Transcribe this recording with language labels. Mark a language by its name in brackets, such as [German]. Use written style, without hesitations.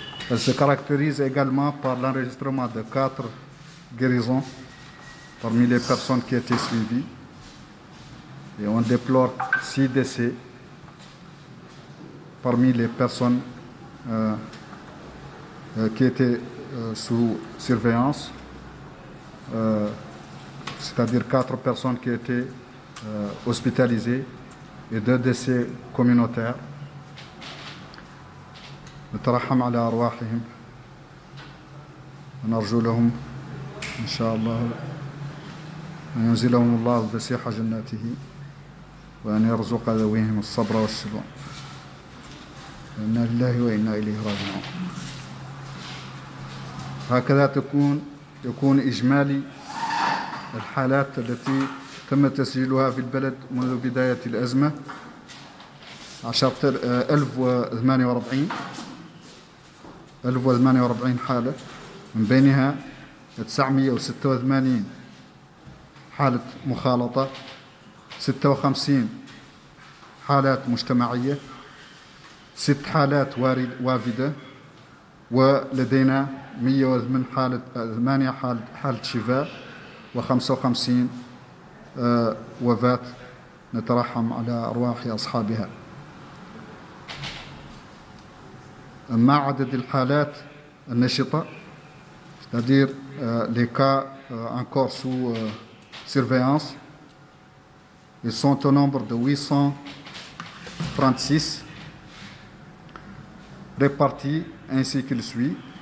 [French] Elle se caractérise également par l'enregistrement de 4 guérisons parmi les personnes qui étaient suivies, et on déplore 6 décès parmi les personnes qui étaient sous surveillance, c'est-à-dire 4 personnes qui étaient hospitalisées et 2 décès communautaires. [Arabic] نترحم على أرواحهم ونرجو لهم إن شاء الله أن ينزلهم الله بسيح جناته وأن يرزق ذويهم الصبر والسلوان. إنا لله وإنا إليه راجعون. هكذا يكون إجمالي الحالات التي تم تسجيلها في البلد منذ بداية الأزمة 1048 حالة، من بينها 986 حالة مخالطة، 56 حالات مجتمعية، 6 حالات وافدة، ولدينا 108 حالة شفاء و55 وفاة نترحم على أرواح أصحابها. أما عدد الحالات النشطة [French] c'est-à-dire les cas encore sous surveillance, ils sont au nombre de 836 répartis ainsi qu'il suit.